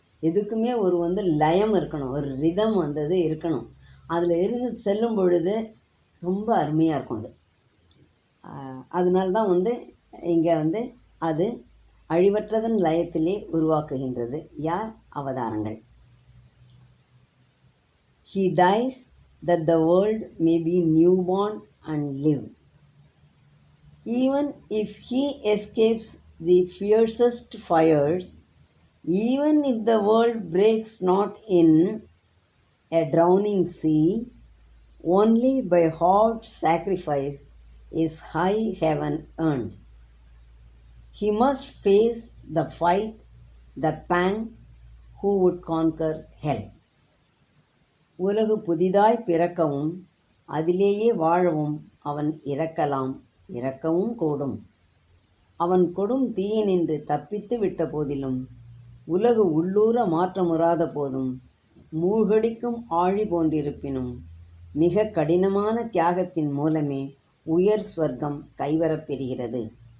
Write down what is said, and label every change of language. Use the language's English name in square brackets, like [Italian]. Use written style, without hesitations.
[Tamil] எதுக்குமே ஒரு வந்து லயம் இருக்கணும், ஒரு ரிதம் வந்தது இருக்கணும். அதில் இருந்து செல்லும் பொழுது ரொம்ப அருமையாக இருக்கும் அது. அதனால தான் வந்து இங்கே வந்து அது அழிவற்றதன் லயத்திலே உருவாக்குகின்றது. யார்? அவதாரங்கள். [English] He dies that the world may be newborn and live. Even if he escapes the fiercest fires, even if the world breaks not in a drowning sea, only by hard sacrifice is high heaven earned. He must face the fight, the pang, who would conquer hell. [Tamil] உலகு புதிதாய் பிறக்கவும் அதிலேயே வாழவும் அவன் இறக்கலாம், இறக்கவும் கூடும். அவன் கொடும் தீயினின்று தப்பித்து விட்ட போதிலும், உலகு உள்ளூர மாற்றமுறாத போதும், மூழ்கடிக்கும் ஆழி போன்றிருப்பினும், மிக கடினமான தியாகத்தின் மூலமே உயர் ஸ்வர்க்கம் கைவரப்பெறுகிறது.